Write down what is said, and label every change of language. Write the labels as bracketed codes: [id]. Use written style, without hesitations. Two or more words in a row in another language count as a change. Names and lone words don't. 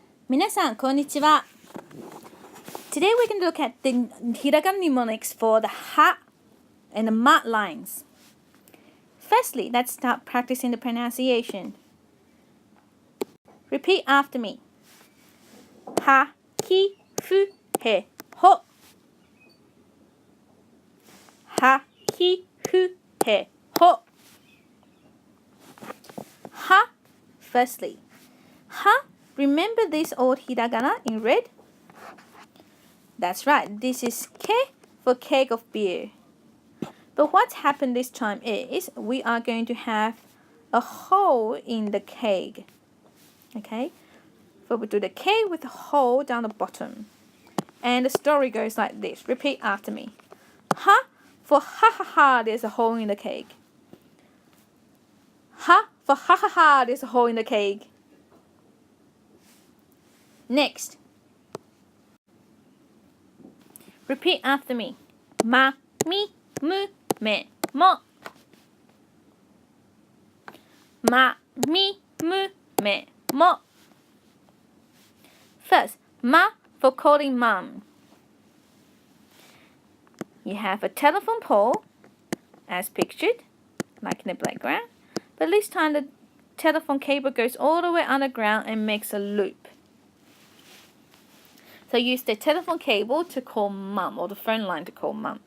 [ja] 皆さん、こんにちは。 [en] Today we're going to look at the Hiragana mnemonics for the ha and the ma lines. Firstly, let's start practicing the pronunciation. Repeat after me. [ja] Ha, ki, fu, he, ho. Ha, ki, fu, he, ho. Ha, [en] firstly. Ha, remember this old hiragana in red? That's right, this is ke for keg of beer. But what's happened this time is we are going to have a hole in the keg. Okay? So we do the keg with a hole down the bottom. And the story goes like this. Repeat after me. Ha for ha ha ha, there's a hole in the keg. Ha for ha ha ha, there's a hole in the keg. Next. Repeat after me. [ja] Ma, mi, mu, me, mo. Ma, mi, mu, me, mo. [en] First, ma for calling mom. You have a telephone pole, as pictured, like in the background. But this time the telephone cable goes all the way underground and makes a loop. So use the telephone cable to call mum, or the phone line to call mum.